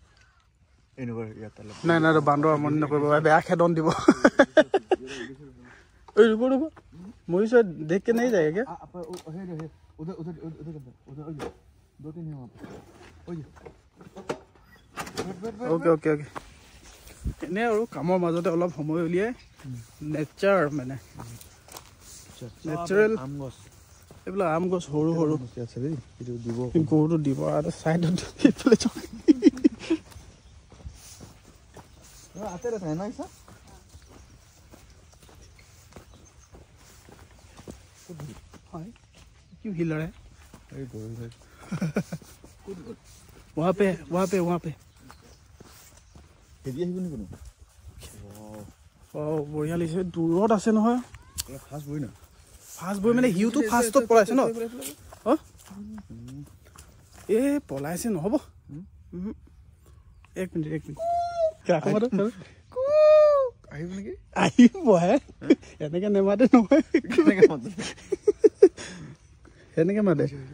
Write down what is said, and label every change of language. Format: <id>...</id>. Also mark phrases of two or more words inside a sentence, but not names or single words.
<as>নাই নাই, বান্দৰ আমনি নকৰিব, বেয়া খেদন দিব। ৰ'ব মৰিছে,</as> <hi>দেখ के नहीं जाएगा क्या? उधर उधर उधर उधर 2-3 है वहाँ पे। ओके ओके ओके।</hi> <as>এনে আৰু কামৰ মাজতে অলপ সময় উলিয়াই নেচাৰ, মানে নেচাৰেল এইবিলাক আম গছ সৰু সৰু গৰুটো দিব আৰু চাইডত</as> <hi>आते रहते हैं ना ऐसा। क्यों हिल रहा है? वहाँ पे</hi> <as>বঢ়িয়া লাগিছে। দূৰত আছে নহয়, ফাষ্ট বই মানে সিওটো ফাষ্টত পলাইছে ন। এই পলাইছে নহ'ব। এক মিনিট আহিব হে, এনেকে নেমাতে নহয়, সেনেকে মাতে।</as>